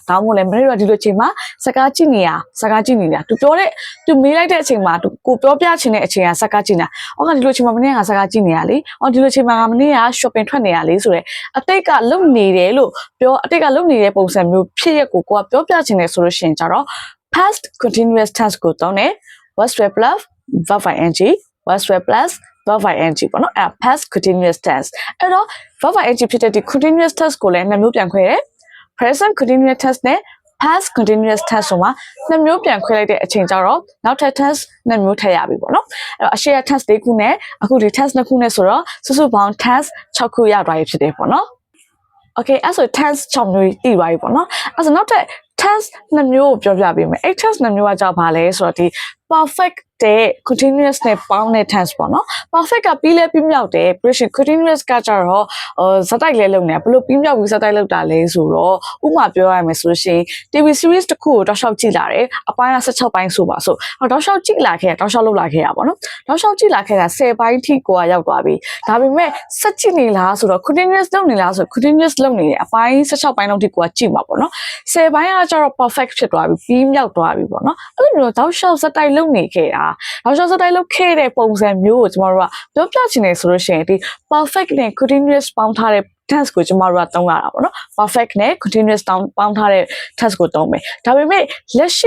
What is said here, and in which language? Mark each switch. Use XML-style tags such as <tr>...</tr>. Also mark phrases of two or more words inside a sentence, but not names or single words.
<my>ဒါမှမဟုတ်လည်းမနေ့တော့ဒီလိုအချိန်မှာစကားကြည့်နေတာသူပြောတဲ့သူမေးလိုက်တဲ့အချိန်မှာသူကိုပြောပြချင်တဲ့အချိန်ကစကားကြည့်နေတာဒီလိုအချိန်မှာမနေ့ကစကားကြည့်နေရလေဒီလိုအချိန်မှာမနေ့က shopping ထွက်နေရလေဆိုတော့အတိတ်ကလုပ်နေတယ်လို့ပြောအတိတ်ကလုပ်နေတဲ့ပုံစံမျိုးဖြစ်ရက်ကိုကပြောပြချင်တယ်ဆိုလို့ရှိရင်ကြတော့</my> <en>past continuous tense</en> <my>ကိုတောင်းတယ်</my> <en>was were plus verb ing was were plus verb ing</en> <my>ပေါ့နော်အဲ့</my> <en>past continuous tense</en> <my>အဲ့တော့</my> <en>verb ing</en> <my>ဖြစ်တဲ့ဒီ</my> <en>continuous tense</en> <my>ကိုလည်းနှစ်မျိုးပြန်ခွဲတယ်</my> <en>present continuous tense</en> <my>နဲ့</my> <en>past continuous tense</en> <my>ဆိုမှာနှစ်မျိုးပြန်ခွဲလိုက်တဲ့အချိန်ကျတော့နောက်ထပ် tense နှစ်မျိုးထည့်ရပြီပေါ့နော်အဲ့တော့အရှိရ tense ၄ခုနဲ့အခုဒီ tense နှစ်ခုနဲ့ဆိုတော့စုစုပေါင်း tense 6ခုရသွားပြီဖြစ်တယ်ပေါ့နော် okay အဲ့ဆို tense 6မျိုးတည်သွားပြီပေါ့နော်အဲ့ဆိုနောက်ထပ် tense နှစ်မျိုးကိုပြောပြပေးမယ်အဲ့ tense နှစ်မျိုးကကြောက်ပါလဲဆိုတော့ဒီ perfect တဲ့ continuous နဲ့ပေါင်းတဲ့ tense ပေါ့နော် perfect ကပြီးလဲပြီးမြောက်တယ်</my> <en>present continuous</en> <my>ကကြတော့ဇာတ်တိုက်လဲလုပ်နေတာဘယ်လိုပြီးမြောက်ပြီးဇာတ်တိုက်လုပ်တာလဲဆိုတော့ဥပမာပြောရမယ်ဆိုလို့ရှိရင်</my> <en>TV series</en> <my>တစ်ခုကိုတောက်လျှောက်ကြည့်လာတယ်အပိုင်းက16ပိုင်းဆိုပါဆိုတောက်လျှောက်ကြည့် လာခဲ့တာတောက်လျှောက်လုပ်လာခဲ့တာပေါ့နော်တောက်လျှောက်ကြည့်လာခဲ့တာ10ပိုင်းထိကိုရောက်သွားပြီဒါပေမဲ့ဆက်ကြည့်နေလားဆိုတော့ continuous လုပ်နေလားဆို continuous လုပ်နေတယ်အပိုင်း16ပိုင်းလောက်ထိကိုကြည့်မှာပေါ့နော်10ပိုင်းကကြတော့ perfect ဖြစ်သွားပြီပြီးမြောက်သွားပြီပေါ့နော်အဲ့လိုမျိုးတောက်လျှောက်ဇာတ်တိုက်လုပ်နေခဲ့တာတောက်လျှောက်ဇာတ်တိုက်လုပ်ခဲ့တဲ့ပုံစံမျိုးကိုကျမတို့ကပြောပြချင်တယ်ဆိုလို့ရှိရင်ဒီ perfect နဲ့ continuous ပေါင်းထားတဲ့ tense ကိုကျမတို့ကသုံးရတာပေါ့နော် perfect နဲ့ continuous ပေါင်းထားတဲ့ tense ကိုသုံးမယ်ဒါပေမဲ့လက်ရှိ</my>